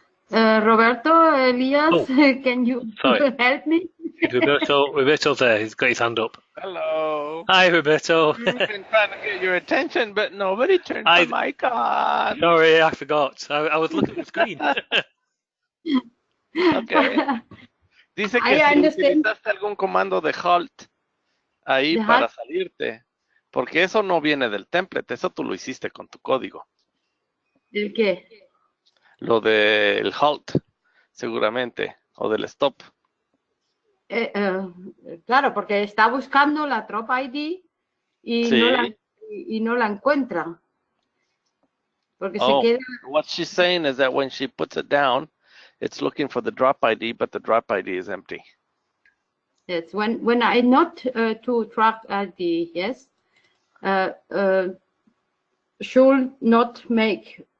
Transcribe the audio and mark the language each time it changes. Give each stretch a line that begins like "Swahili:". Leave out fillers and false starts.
English: Roberto, Elias, can you help me? Roberto's there. He's got his hand up. Hello. Hi, Roberto. I've been trying to get your attention, but nobody turned the mic on. Sorry, I forgot. I was looking at the screen. Okay.
Spanish: Dice que si utilizaste algún comando de halt ahí para salirte, porque eso no viene del template, eso tú lo hiciste con tu código. ¿El qué? Lo del halt, seguramente, o del stop. Claro, porque está buscando la drop ID y, sí. no la encuentra. Porque se queda...
English: What she's saying is that when she puts it down, it's looking for the drop ID, but the drop ID is empty. Yes, when I not to drop ID, yes, should not make...